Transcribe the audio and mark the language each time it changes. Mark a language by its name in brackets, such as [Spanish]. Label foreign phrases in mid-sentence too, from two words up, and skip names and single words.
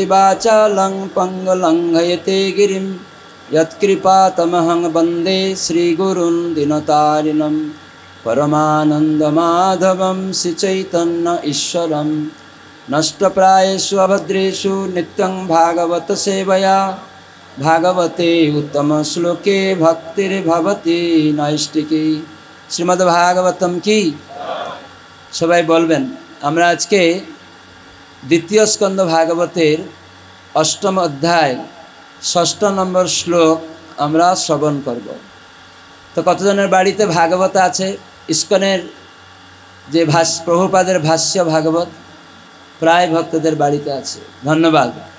[Sanskrit] वाचालं पङ्गुलङ्घयते गिरिं यत्कृपातमहं वन्दे श्रीगुरुं दीनतारिणं परमानन्दमाधवं श्रीचैतन्य ईश्वरं नष्टप्रायेषु अभद्रेषु नित्यं भागवत सेवया भागवते उत्तम श्लोके भक्तिर्भवति नैष्टिकी श्रीमद्भागवतम [Bangla] কি সবাই বলবেন আমরা আজকে দ্বিতীয় স্কন্ধ ভাগবতের অষ্টম অধ্যায় ষষ্ঠ নম্বর শ্লোক আমরা শ্রবণ করব। তো কতজনের বাড়িতে ভাগবত আছে? ইস্কনের যে প্রভুপাদের ভাষ্য ভাগবত প্রায় ভক্তদের বাড়িতে আছে, ধন্যবাদ।